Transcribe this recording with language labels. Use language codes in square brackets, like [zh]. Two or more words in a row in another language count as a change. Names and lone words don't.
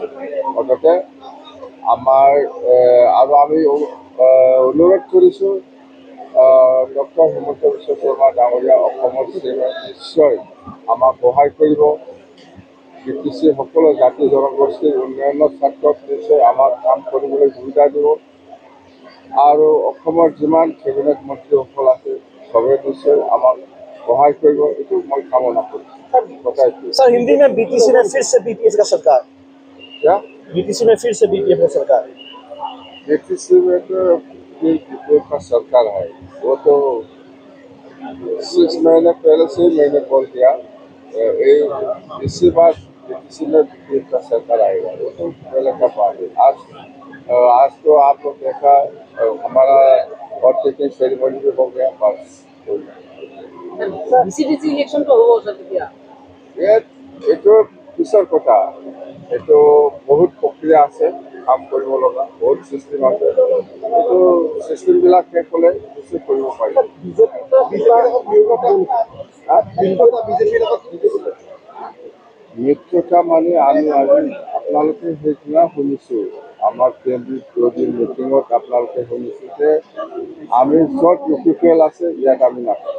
[as] মুঠতে আমাৰ আৰু আমি অনুৰোধ কৰিছোঁ ডক্টৰ হিমন্ত বিশ্ব শৰ্মা ডাঙৰীয়া অসমৰ চিএমে নিশ্চয় আমাক সহায় কৰিব। BTC সকলো জাতি জনগোষ্ঠীৰ উন্নয়নৰ স্বাৰ্থত নিশ্চয় আমাক কাম কৰিবলৈ সুবিধা দিব আৰু অসমৰ যিমান কেবিনেট মন্ত্ৰীসকল আছে চবে নিশ্চয় আমাক [hi] सहाय करेगा itu मैं कामना करूँ। सर हिंदी में BTC में फिर से BPF का सरकार, क्या BTC में फिर से BPF का सरकार, BTC में तो BPF का सरकार है। वो तो 6 महीने पहले से मैंने बोल दिया इसी बार BTC में BPF का सरकार आएगा। वो तो पहले का बात है। आज तो आप लोग देखा हमारा [en] vote taking ceremony [hi] भी हो गया बस। BCDC इलेक्शन तो हो सकती है [as] এইটো পিছৰ কথা। এইটো বহুত প্ৰক্ৰিয়া আছে, কাম কৰিব লগা বহুত চিষ্টেম আছে। এইটো চিষ্টেমবিলাক শেষ হ'লে নিশ্চয় কৰিব পাৰিম। মিত্ৰতা মানে আমি আজি আপোনালোকে সেইদিনা শুনিছোঁ আমাৰ কেন্দ্ৰীয় মিটিঙত আপোনালোকে শুনিছোঁ যে আমি য'ত UPPL আছে ইয়াত আমি নাথাকোঁ।